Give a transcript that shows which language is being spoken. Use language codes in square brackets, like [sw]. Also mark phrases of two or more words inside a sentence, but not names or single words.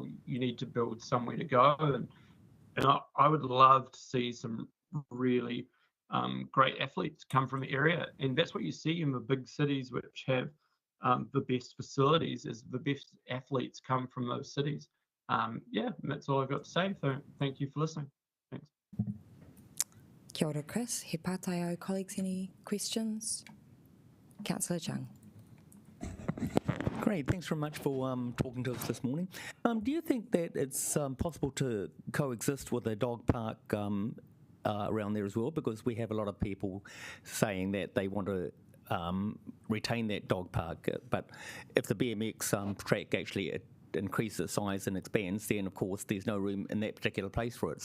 [en] You need to build somewhere to go, and I would love to see some really great athletes come from the area, and that's what you see in the big cities which have the best facilities, is the best athletes come from those cities. That's all I've got to say. So thank you for listening. Thanks. [mi] Kia ora, Chris. He pātai au [en] colleagues, any questions? Councillor Chung. Great, thanks very much for talking to us this morning. Do you think that it's possible to coexist with a dog park around there as well? Because we have a lot of people saying that they want to retain that dog park, but if the BMX track actually increases its size and expands, then of course there's no room in that particular place for it.